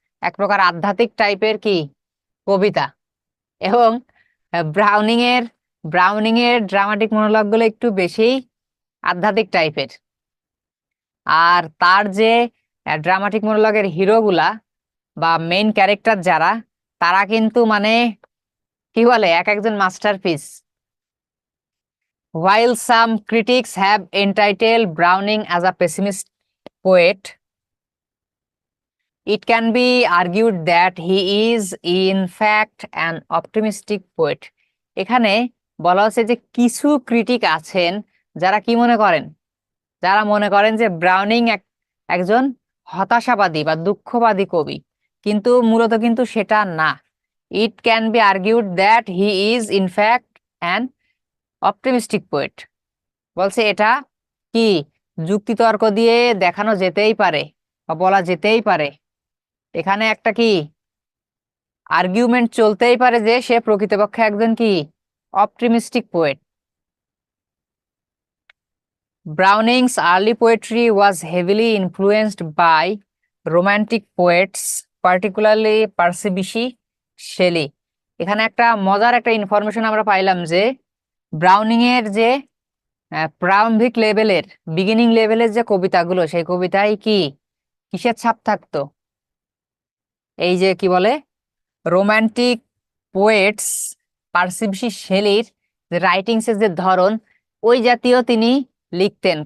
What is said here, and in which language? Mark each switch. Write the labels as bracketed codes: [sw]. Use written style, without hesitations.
[bn] এক প্রকার আধ্যাত্মিক টাইপের কি কবিতা। এবং ব্রাউনিং এর ড্রামাটিক মনোলগ গুলো একটু বেশি আধ্যাত্মিক টাইপের। আর তার যে ড্রামাটিক মনোলগের হিরো গুলা বা মেইন ক্যারেক্টার যারা, তারা কিন্তু মানে কি বলে, এক একজন masterpiece. [en] While some critics have entitled Browning as a pessimist poet, it can be argued that he is in fact an optimistic poet. [bn] এখানে বলা হচ্ছে যে কিছু ক্রিটিক আছেন যারা কি মনে করেন, যারা মনে করেন যে ব্রাউনিং একজন হতাশাবাদী বা দুঃখবাদী কবি, কিন্তু মূলত কিন্তু সেটা না। [en] It can be argued that he is in fact an optimistic poet. [bn] বলছে এটা কি যুক্তিতর্ক দিয়ে দেখানো যেতেই পারে বা বলা যেতেই পারে, এখানে একটা কি আর্গুমেন্ট চলতেই পারে যে সে প্রকৃতপক্ষে একজন কি optimistic poet. [en] Browning's early poetry was heavily influenced by romantic poets, particularly Percy Bysshe Shelley. [bn] এখানে একটা মজার একটা ইনফরমেশন আমরা পাইলাম যে ব্রাউনিং এর যে প্রারম্ভিক লেভেলের, বিগিনিং লেভেলের যে কবিতাগুলো, সেই কবিতায় কি কিসের ছাপ থাকতো? এই যে কি বলে রোমান্টিক পোয়েটস, পার্সি বিশি শেলির যে রাইটিংস এর যে ধরন, ওই জাতীয় তিনি লিখতেন।